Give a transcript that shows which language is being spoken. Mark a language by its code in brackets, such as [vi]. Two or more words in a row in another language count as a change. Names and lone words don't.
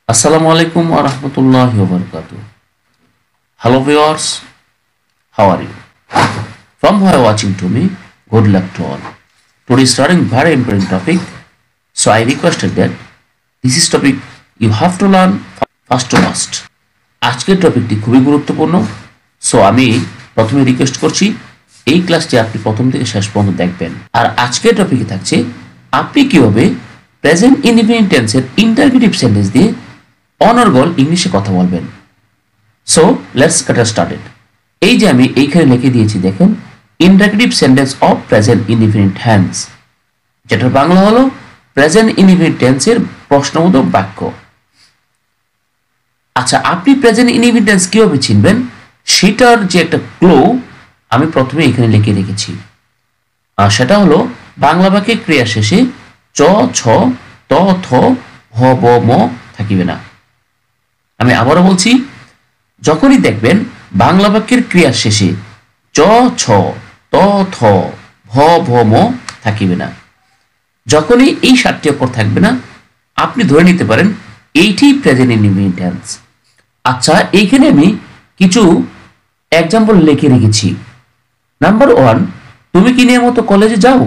[ar] السلام عليكم ورحمة الله وبركاته. [en] Hello viewers, how are you? From who are watching to me, good luck to all. Today is starting very important topic, so I requested that this is topic you have to learn first to last. [bn] আজকের টপিকটি খুবই গুরুত্বপূর্ণ, সো আমি প্রথমে রিকোয়েস্ট করছি এই ক্লাসটি আপনি প্রথম থেকে শেষ পর্যন্ত দেখবেন। আর আজকের টপিকে থাকছে আপনি কিভাবে [en] present indefinite tense's interrogative sentence [bn] দিয়ে অনর্গল ইংলিশে কথা বলবেন। [en] so let's get started. [bn] এই যে আমি এইখানে লিখে দিয়েছি দেখেন, [en] interrogative sentence of present indefinite tense, [bn] যেটার বাংলা হলো [en] present indefinite tense's [bn] প্রশ্নবোধক বাক্য। আচ্ছা, আপনি [en] present indefinite tense [bn] কিভাবে চিনবেন সেটার যে একটা ক্লু আমি প্রথমে এখানে লিখে রেখেছি। আর সেটা হলো বাংলা বাক্যে ক্রিয়া শেষে চ, ছ, ত, থ, হ, ব, ম থাকিবে না। আমি আবারও বলছি, যখনই দেখবেন বাংলা বাক্যের ক্রিয়া শেষে চ, ছ, ত, থ, ভ, ভ, ম থাকিবে না, যখনই এই 7টি অক্ষর থাকবে না, আপনি ধরে নিতে পারেন এইটি [en] present indefinite tense. [bn] আচ্ছা, এইখানে আমি কিছু এক্সাম্পল লিখে রেখেছি। নাম্বার 1, তুমি কি নিয়মিত কলেজে যাও?